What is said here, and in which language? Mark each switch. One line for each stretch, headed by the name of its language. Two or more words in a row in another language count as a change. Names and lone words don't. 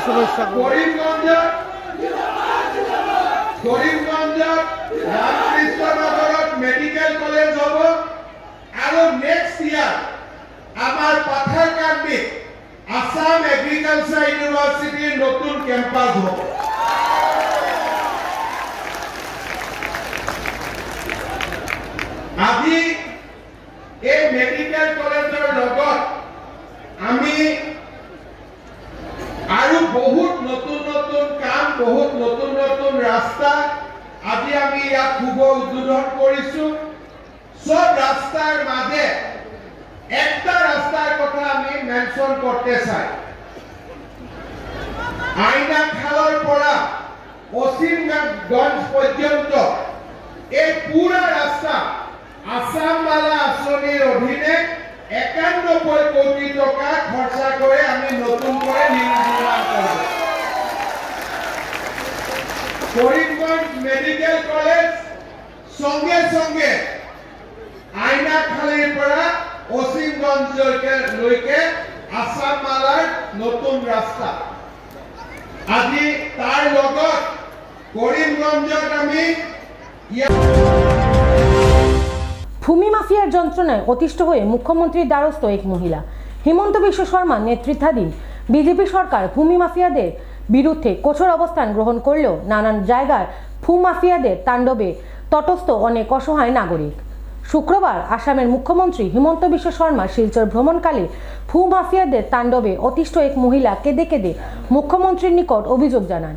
Bangla: করিমগঞ্জত রামকৃষ্ণনগৰত
English: medical college
Assamese: হব আৰু
English: next year
Bangla: আমার পাথারকান্দিত আসাম এগ্রিকালচার ইউনিভার্সিটির নতুন ক্যাম্পাস হবে।
Assamese: আজি এই
English: medical collegeৰ
Assamese: লগত আমি আৰু বহুত নতুন নতুন কাম, বহুত নতুন নতুন রাস্তা আজি আমি ইয়াত শুভ উদ্বোধন কৰিছো।
Bangla: সব রাস্তার মাঝে একটা রাস্তার কথা আমি মেনশন করতে চাই।
Assamese: আইনাখালৰ পৰা
Bangla: অসীমগঞ্জ পর্যন্ত এই পুরা রাস্তা আসাম মালা আঁচনির অধীনে 91 কোটি টাকা খরচা করে আমি নতুন করে নির্মাণ করব।
Assamese: করিমগঞ্জ মেডিকেল কলেজ সঙ্গে সঙ্গে আইনাখালীৰ পৰা অসীমগঞ্জলৈকে আসাম মালাৰ নতুন রাস্তা। আজি তাৰ লগত করিমগঞ্জত আমি
Bangla: ভূমি মাফিয়ার যন্ত্রণায় অতিষ্ঠ হয়ে মুখ্যমন্ত্রীর দ্বারস্থ এক মহিলা। হিমন্ত বিশ্ব শর্মার নেতৃত্বাধীন বিজেপি সরকার ভূমি মাফিয়াদের বিরুদ্ধে কঠোর অবস্থান গ্রহণ করলেও নানান জায়গার ভূ মাফিয়াদের তাণ্ডবে তটস্থ অনেক অসহায় নাগরিক। শুক্রবার আসামের মুখ্যমন্ত্রী হিমন্ত বিশ্ব শর্মা শিলচর ভ্রমণকালে ভূ মাফিয়াদের তাণ্ডবে অতিষ্ঠ এক মহিলা কেঁদে কেঁদে মুখ্যমন্ত্রীর নিকট অভিযোগ জানান।